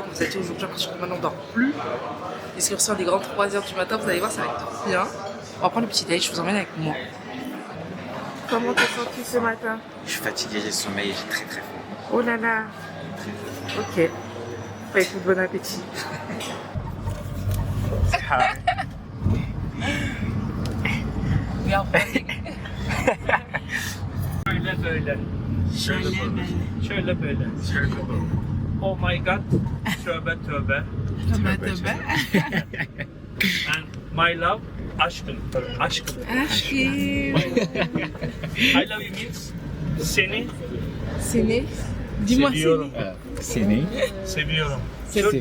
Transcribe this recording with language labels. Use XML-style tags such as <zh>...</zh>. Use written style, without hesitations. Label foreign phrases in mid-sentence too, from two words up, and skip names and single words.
<fr>On vous a dit aujourd'hui, à partir de maintenant, on dort plus. L'excursion des grands 3h du matin, vous allez voir, ça va être trop bien. On va prendre le petit déj, je vous emmène avec moi. Comment t'es senti ce matin? Je suis fatigué, j'ai le sommeil, j'ai très très faim. Oh là là. Ok. Bah écoute, bon appétit.</fr> <tr>Şöyle böyle. Şöyle böyle.</tr> <en>Oh my god.</en> <tr>Tövbe tövbe. Tövbe.</tr> <en>And my love.</en> <tr>Aşkım. Aşkım. Aşkım.</tr> <en>I love you means seni</en> <tr>Seni.</tr> <fr>Dis-moi</fr> <tr>seviyorum. Seni. Seviyorum. Seviyorum.</tr>